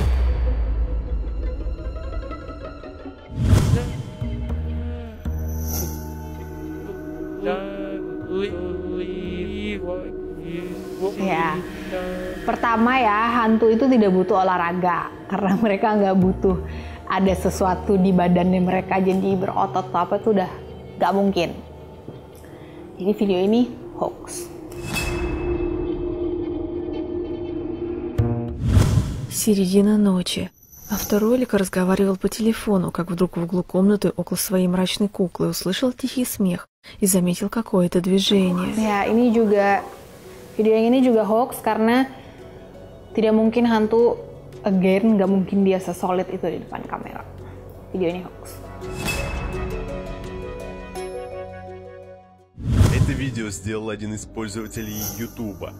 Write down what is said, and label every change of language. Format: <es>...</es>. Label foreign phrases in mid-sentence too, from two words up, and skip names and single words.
<id>Ya, pertama ya, hantu itu tidak butuh olahraga karena mereka nggak butuh ada sesuatu di badannya mereka jadi berotot atau apa, itu udah nggak mungkin. Jadi video ini hoax.</id> <ru>Середина ночи. Авторолик разговаривал по телефону, как вдруг в углу комнаты около своей мрачной куклы услышал тихий смех и заметил какое-то движение.</ru> <id>Ya, ini juga video yang ini juga hoax karena tidak mungkin hantu, again, nggak mungkin dia sesolid itu di depan kamera. Video ini hoax.</id> <ru>Это видео сделал один из пользователей YouTube.</ru>